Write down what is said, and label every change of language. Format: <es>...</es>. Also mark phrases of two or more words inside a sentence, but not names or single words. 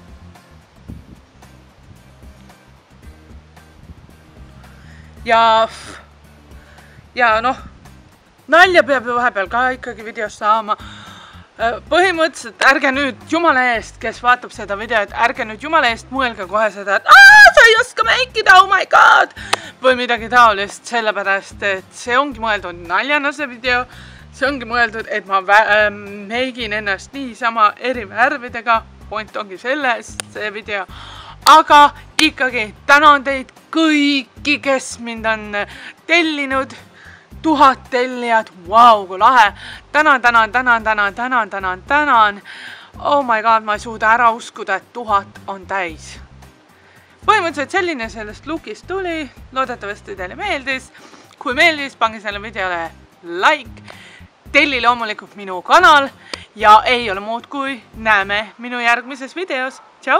<et>Ja noh, nalja peab ju vahepeal ka ikkagi videos saama. Põhimõtteliselt ärge nüüd jumala eest, kes vaatab seda videot, ärge nüüd jumala eest mõelge kohe seda, et sa ei oska meikida,</et> <en>oh my god!</en> <et>Või midagi taolist, sellepärast, et see ongi mõeldud naljana see video. See ongi mõeldud, et ma meigin ennast niisama eri värvidega. Point ongi selles, see video. Aga ikkagi tänan teid kõiki, kes mind on tellinud. 1000 tellijad, vau, kui lahe. Tänan.</et> <en>Oh my god,</en> <et>ma ei suuda ära uskuda, et 1000 on täis. Põhimõtteliselt selline sellest lookist tuli. Loodetavasti teile meeldis. Kui meeldis, pange selle videole like. Telli loomulikult minu kanal. Ja ei ole muud kui näeme minu järgmises videos.</et>